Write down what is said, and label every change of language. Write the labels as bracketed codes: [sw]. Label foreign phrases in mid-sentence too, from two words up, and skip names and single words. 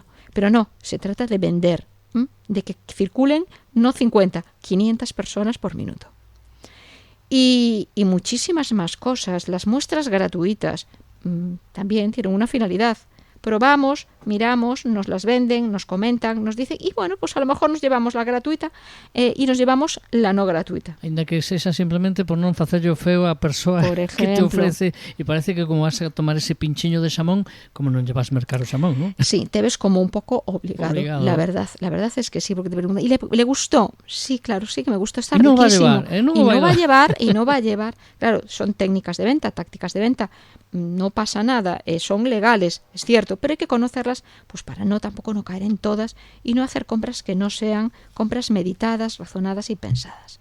[es] Pero no, se trata de vender, de que circulen no 50, 500 personas por minuto. Y muchísimas más cosas. Las muestras gratuitas también tienen una finalidad. Probamos, miramos, nos las venden, nos comentan, nos dicen, y bueno, pues a lo mejor nos llevamos la gratuita y nos llevamos la no gratuita. [gl] Ainda que sexa simplemente por non facerlle o feo a persoa que te ofrece, e parece que como vas a tomar ese pinchiño de xamón, como non llevas mercar o xamón, [es] ¿no? Sí, te ves como un poco obligado. La verdad es que sí, porque te preguntan, ¿y le gustó? Sí, claro, sí que me gustó, está riquísimo. No va a llevar. Claro, son técnicas de venta, tácticas de venta, no pasa nada, son legales, es cierto, pero hay que conocerlas pues para tampoco no caer en todas y no hacer compras que no sean compras meditadas, razonadas y pensadas.